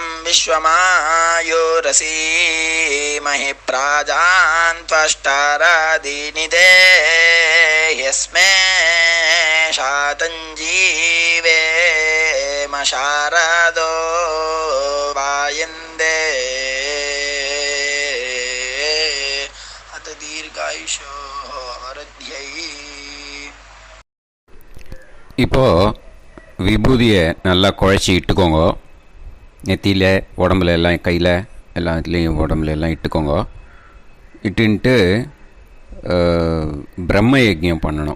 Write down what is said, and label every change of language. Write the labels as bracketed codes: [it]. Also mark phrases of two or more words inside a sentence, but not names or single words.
[sa] विश्वमायुरसीमहि प्राजान्त्वष्टारादीनिदे यस्मे शातञ्जीवेम शारदो वायन्दे अत दीर्घायुषो वरद्यै. [ta] இப்போது விபூதியை நல்லா குழச்சி இட்டுக்கோங்க. நெத்தியில், உடம்புல எல்லாம், கையில் எல்லாத்துலேயும் உடம்புல எல்லாம் இட்டுக்கோங்க. இட்டுன்ட்டு பிரம்ம யஜ்யம் பண்ணணும்.